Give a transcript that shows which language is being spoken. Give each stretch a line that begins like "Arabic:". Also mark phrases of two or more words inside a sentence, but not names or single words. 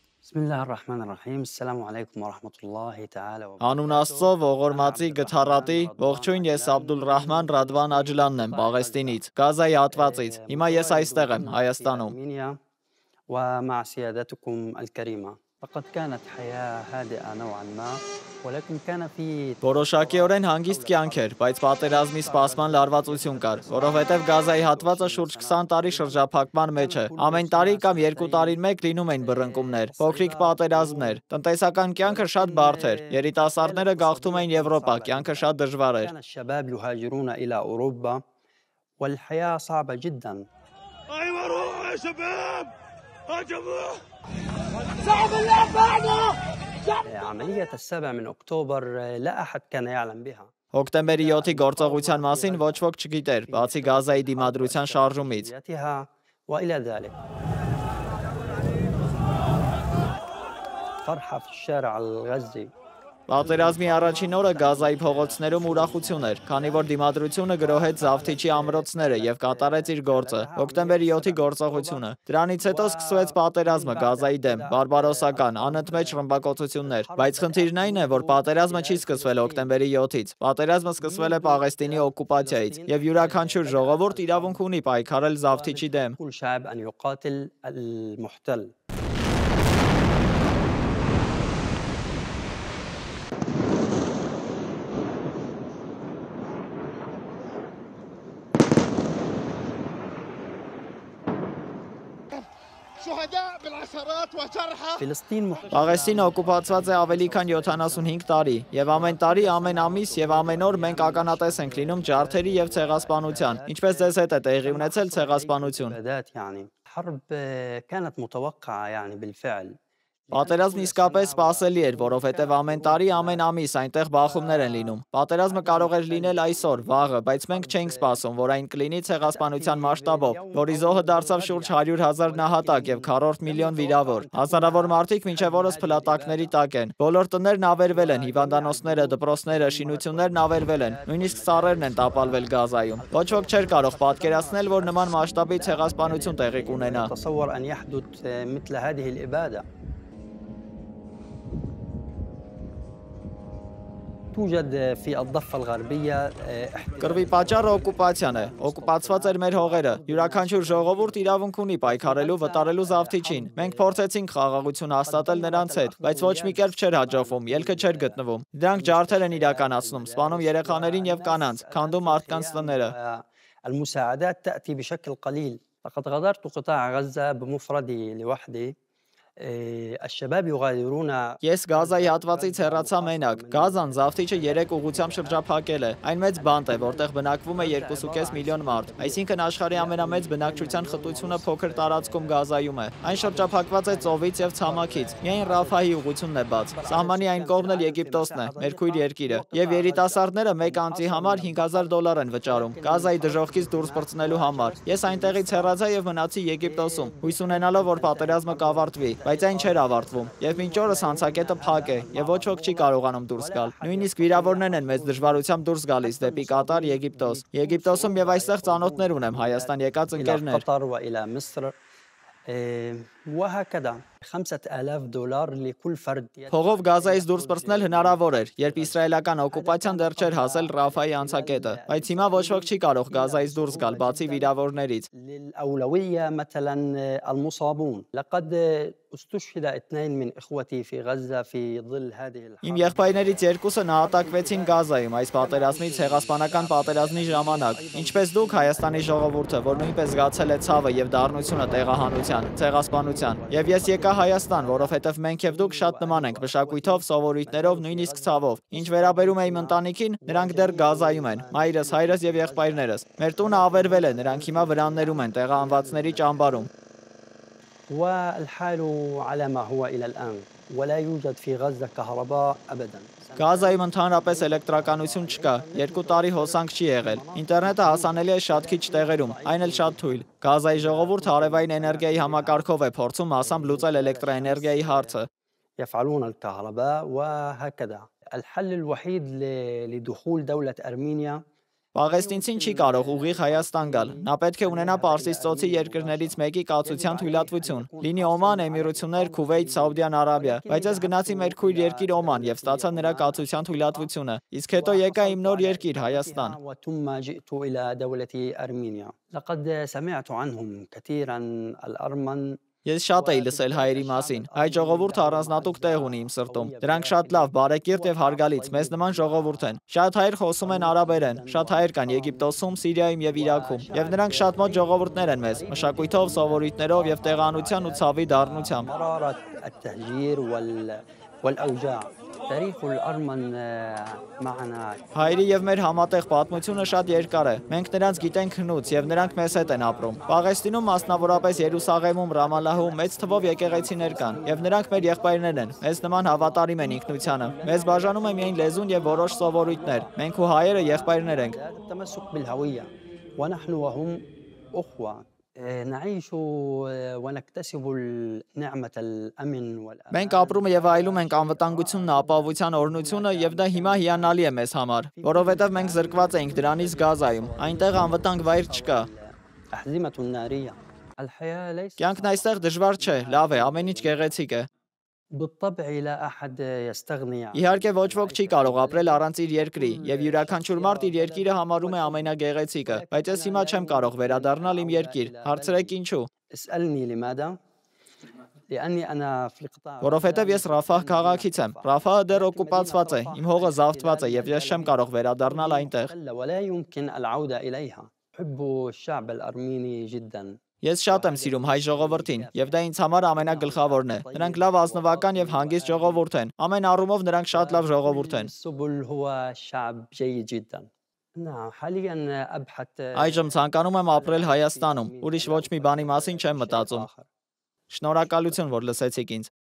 Arabic: بسم الله الرحمن الرحيم. السلام عليكم ورحمة الله تعالى و
Armenian: Անուն Աստծո, ողորմածի գթառատի, ողջույն ես Աբդուլռահման Ռադվան Աջլանն եմ Պաղեստինից, Գազայի հատվածից։ Հիմա ես այստեղ եմ Հայաստանում։
Arabic: أرمينيا ومع سيادتكم الكريمة. لقد كانت حياة هادئة نوعا ما ولكن كان في
Armenian: Որոշակիորեն հանգիստ կյանք էր, բայց պատերազմի սպասման լարվածություն կար, որովհետև Գազայի հատվածը շուրջ 20 տարի շրջափակման մեջ է։ Ամեն տարի կամ 2 տարին մեկ լինում էին բռնկումներ, փոքրիկ պատերազմներ, տնտեսական կյանքը շատ բարդ էր, երիտասարդները գաղթում էին Եվրոպա, կյանքը շատ դժվար էր։
Arabic: كان الشباب يهاجرون إلى أوروبا والحياة صعبة جدا. أيوة روحوا يا شباب هاجموه عملية 7 من أكتوبر لا أحد كان يعلم بها.
Armenian: Հոկտեմբերի 7-ի գործողության մասին ոչ ոք չգիտեր, բացի Գազայի դիմադրության շարժումից։
Arabic: وإلى ذلك فرحة في الشارع الغزي.
Armenian: Պատերազմի առաջին օրը Գազայի փողոցներում ուրախություն էր, քանի որ դիմադրությունը գրոհեց Զավթիչի ամրոցները եւ կատարեց իր գործը։ Հոկտեմբերի 7-ի գործողությունը։ Դրանից հետո սկսվեց պատերազմը Գազայի դեմ, բարբարոսական, անընդմեջ ռմբակոծություններ։ Բայց խնդիրն այն է, որ պատերազմը չի սկսվել հոկտեմբերի 7-ից։ Պատերազմը սկսվել է Պաղեստինի օկուպացիայից եւ յուրաքանչյուր ժողովուրդ իրավունք ունի պայքարել Զավթիչի դեմ։
Arabic: كل شعب أن يقاتل المحتل. شهداء بالعشرات وجرحى فلسطين
Armenian: Պաղեստինը օկուպացված է ավելի քան 75 տարի, եւ ամեն տարի, ամեն ամիս եւ ամեն օր մենք ականատես ենք լինում ջարդերի եւ ցեղասպանության, ինչպես ձեզ հետ է տեղի ունեցել ցեղասպանություն։
Arabic: يعني حرب كانت متوقعة يعني بالفعل.
Armenian: Պատերազմն իսկապես սպասելի էր, որովհետև ամեն տարի, ամեն ամիս այնտեղ բախումներ են լինում։ Պատերազմը կարող էր լինել այսօր, վաղը, բայց մենք չէինք սպասում, որ այն կլինի ցեղասպանության մասշտաբով, որի զոհը դարձավ շուրջ 100,000 նահատակ եւ 4 միլիոն վիրավոր։ Հազարավոր մարդիկ մինչեւ օրս փլատակների տակ են։ Բոլոր տներն ավերվել են, հիվանդանոցները, դպրոցները, շինություններն ավերվել են, նույնիսկ ծառերն են տապալվել Գազայում։ Ոչ ոք չէր կարող պատկերացնել, որ նման մասշտաբի ցեղասպանություն տեղի կունենա։
Arabic: تصور أن يحدث مثل هذه الإبادة. توجد في الضفة الغربية
Armenian: Կռվի պատճառը օկուպացիան է։ Օկուպացված էր մեր հողերը։ Յուրաքանչյուր ժողովուրդ իրավունք ունի պայքարելու, վտարելու Զավթիչին։ Մենք փորձեցինք խաղաղություն հաստատել նրանց հետ, բայց ոչ մի կերպ չէր հաջողվում, ելքը չէր գտնվում։ Դրանք ջարդեր են իրականացնում, սպանում երեխաներին եւ կանանց, քանդում մարդկանց տները։
Arabic: المساعدات تأتي بشكل قليل. لقد غادرت قطاع غزة بمفردي لوحدي. الشباب يغادرون.
Armenian: Ես Գազայի հատվածից հեռացա մենակ։ Գազան Զավթիչը 3 ուղղությամբ շրջափակել է։ Այն մեծ բանտ է, որտեղ բնակվում է 2.5 միլիոն մարդ։ Այսինքն աշխարհի ամենամեծ բնակչության խտությունը փոքր տարածքում Գազայում է։ Այն շրջափակված է ծովից եւ ցամաքից։ Միայն Ռաֆահի ուղղությունն է բաց։ Սահմանի այն կողմն էլ Եգիպտոսն է, մեր քույր երկիրը։ Եվ երիտասարդները մեկ անձի համար $5,000 են վճարում Գազայի դժոխքից դուրս պրծնելու համար։ Ես այնտեղից հեռացա եւ մնացի Եգիպտոսում, հույս ունենալով, որ պատերազմը կավարտվի։ Բայց այն չէր ավարտվում, եւ մինչ օրս հանցակետը փակ է, եւ ոչ ոք չի կարողանում դուրս գալ։ Նույնիսկ վիրավորներն են մեծ դժվարությամբ դուրս գալիս դեպի Կատար, Եգիպտոս։ Եգիպտոսում եւ այստեղ ծանոթներ ունեմ Հայաստան եկած ընկերներ։
Arabic: قطر وإلى مصر. وهكذا $5,000 لكل فرد.
Armenian: Փողով Գազայից դուրս պրծնել հնարավոր էր, երբ իսրայելական օկուպացիան դեռ չէր հասել Ռաֆայի անցակետը, բայց հիմա ոչ ոք չի կարող Գազայից դուրս գալ, բացի վիրավորներից։
Arabic: للأولوية مثلا المصابون. لقد استشهد 2 من إخوتي في غزة في ظل هذه
Armenian: Իմ
Arabic: الحرب.
Armenian: եղբայրներից երկուսը նահատակվեցին Գազայում այս պատերազմի ցեղասպանական պատերազմի ժամանակ, ինչպես դուք Հայաստանի ժողովուրդը, որ նույնպես զգացել է ցավը եւ դառնությունը տեղահանության, ցեղասպանության։ Եվ ես եկա Հայաստան, որովհետեւ մենք եւ դուք շատ նման ենք մշակույթով, սովորույթներով, նույնիսկ ցավով։ Ինչ վերաբերում է իմ ընտանիքին, նրանք դեռ Գազայում են, մայրս, հայրս եւ եղբայրներս։ Մեր տունը ավերվել է, նրանք հիմա վրաններում են, տեղահանվածների ճամբարում։
Arabic: والحال على ما هو إلى الآن ولا يوجد في غزة كهرباء أبدا.
Armenian: Գազայում ընդհանրապես էլեկտրականություն չկա, 2 տարի հոսանք չի եղել։ Ինտերնետը հասանելի է շատ քիչ տեղերում, այն էլ շատ թույլ։ Գազայի ժողովուրդը արևային էներգիայի համակարգով է փորձում մասամբ լուծել էլեկտրաէներգիայի հարցը։
Arabic: يفعلون الكهرباء وهكذا. الحل الوحيد لدخول دولة أرمينيا
Armenian: Պաղեստինցին չի կարող ուղիղ Հայաստան գալ։ Նա պետք է ունենա Պարսից ծոցի երկրներից մեկի կացության թույլատվություն։ Լինի Օման, Էմիրություններ, Քուվեյթ, Սաուդյան Արաբիա, բայց ես գնացի մեր քույր երկիր Օման եւ ստացա նրա կացության թույլատվությունը։ Իսկ հետո եկա իմ նոր երկիր Հայաստան։
Arabic: وثم جئت إلى دولة أرمينيا. لقد سمعت عنهم كثيرا الأرمن.
Armenian: Ես շատ էի լսել հայերի մասին։ Հայ ժողովուրդը առանձնատուկ տեղ ունի իմ սրտում։ Դրանք շատ լավ, բարեկիրթ եւ հարգալից, մեզ նման ժողովուրդ են։ Շատ հայեր խոսում են արաբերեն, շատ հայեր կան Եգիպտոսում, Սիրիայում եւ Իրաքում։ Եվ նրանք շատ մոտ ժողովուրդներ են մեզ, մշակույթով, սովորույթներով եւ տեղանության ու ցավի դառնությամբ։
Arabic: مرارة التهجير والأوجاع. تاريخ الأرمن معنا.
Armenian: Հայերի եւ մեր համատեղ պատմությունը շատ երկար է։ Մենք նրանց գիտենք հնուց եւ նրանք մեզ հետ են ապրում։ Պաղեստինում, մասնավորապես Երուսաղեմում, Ռամալահում մեծ թվով եկեղեցիներ կան եւ նրանք մեր եղբայրներ են։ Մեզ նման հավատարիմ են ինքնությանը։ Մեզ բաժանում է միայն լեզուն եւ որոշ սովորույթներ։ Մենք ու հայերը եղբայրներ ենք։
Arabic: التمسك بالهوية ونحن وهم أخوة. نعيش ونكتسب نعمة الأمن والأمان.
Armenian: Մենք ապրում եւ այլում ենք անվտանգությունն, ապահովության օրհնությունը եւ դա հիմա հիանալի է մեզ համար, որովհետեւ մենք զրկված ենք դրանից Գազայում։ Այնտեղ անվտանգ վայր չկա։
Arabic: أحزمة نارية. الحياة ليس
Armenian: Կյանքն այստեղ դժվար չէ, լավ է, amեն ինչ գեղեցիկ է։
Arabic: بالطبع لا أحد يستغني عن.
Armenian: Իհարկե ոչ ոք չի կարող ապրել առանց իր երկրի եւ յուրաքանչյուր մարդ իր երկիրը համարում է ամենագեղեցիկը, բայց ես հիմա չեմ կարող վերադառնալ իմ երկիր։ Հարցրեք ինչու։
Arabic: اسألني لماذا؟ لأني أنا في القطاع.
Armenian: Որովհետև ես Ռաֆահ քաղաքից եմ։ Ռաֆահը դեռ օկուպացված է, իմ հողը զավթված է եւ ես չեմ կարող վերադառնալ այնտեղ։
Arabic: ولا يمكن العودة إليها. أحب الشعب الأرميني جدا.
Armenian: Ես շատ եմ սիրում հայ ժողովրդին եւ դա ինձ համար ամենագլխավորն է։ Նրանք լավ ազնվական եւ հանգիստ ժողովուրդ են։ Ամեն առումով նրանք շատ լավ ժողովուրդ են։
Arabic: السبل هو شعب جيد جدا. نعم حاليا أبحث.
Armenian: Այժմ ցանկանում եմ ապրել Հայաստանում։ Ուրիշ ոչ մի բանի մասին չեմ մտածում։ Շնորհակալություն, որ լսեցիք ինձ։